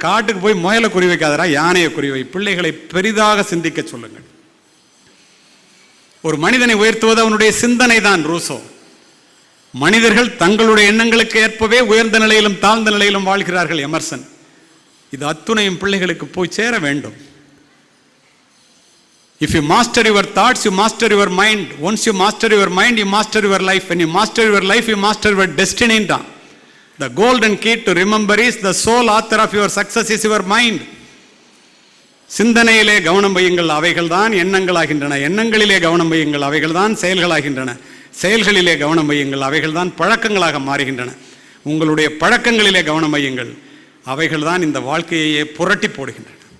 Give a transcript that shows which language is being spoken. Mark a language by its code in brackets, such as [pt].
[ta] காட்டுக்கு போய் முயலை குறி வைக்காதரா, யானையை குறிவை. பிள்ளைகளை பெரிதாக சிந்திக்க சொல்லுங்கள். ஒரு மனிதனை உயர்த்துவது அவனுடைய சிந்தனை தான். ரூசோ. மனிதர்கள் தங்களுடைய எண்ணங்களுக்கு ஏற்பவே உயர்ந்த நிலையிலும் தாழ்ந்த நிலையிலும் வாழ்கிறார்கள். எமர்சன். இது அத்துணையும் பிள்ளைகளுக்கு போய் சேர வேண்டும். [en] If you master your thoughts, you master your mind. Once you master your mind, you master your life. When you master your life, you master your destiny. The golden key to remember is the sole author of your success is your mind. [ta] சிந்தனையிலே கவனம் வையுங்கள், அவைகள் தான் எண்ணங்களாகின்றன. எண்ணங்களிலே கவனம் வையுங்கள், அவைகள் தான் செயல்களாகின்றன. செயல்களிலே கவனம் வையுங்கள், அவைகள் தான் பழக்கங்களாக மாறுகின்றன. உங்களுடைய பழக்கங்களிலே கவனம் வையுங்கள், அவைகள் தான் இந்த வாழ்க்கையை புரட்டி போடுகின்றன.